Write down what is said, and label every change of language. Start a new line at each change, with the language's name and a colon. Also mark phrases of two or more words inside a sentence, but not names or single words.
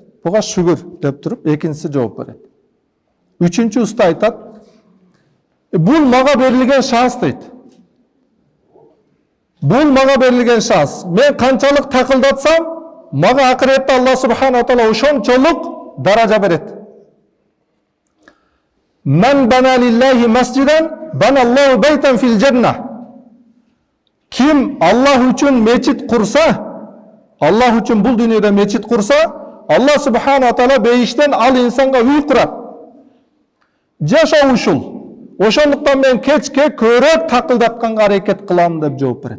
Kyrgyz: Буга шүгүр деп туруп, экинчиси жооп берет. Үчүнчү уста айтат, бул мага берилген шанс дейт. Бул мага берилген шанс. Мен канчалык такылдатсам, мага акыретте
Arabic: الله سبحانه تعالى
Kyrgyz: ошончолук даража берет.
Arabic: من بنى لله مسجدا، بنى الله بيتا في الجنة.
Kyrgyz: Ким Аллах үчүн мечит курса, Аллах үчүн бул дүйнөдө мечит курса,
Arabic: الله سبحانه تعالى
Kyrgyz: бейиштен ал инсанга үй курат. Жашоо ушул. Ошондуктан мен кечке көрөк такылдатканга аракет кылам деп жооп берет.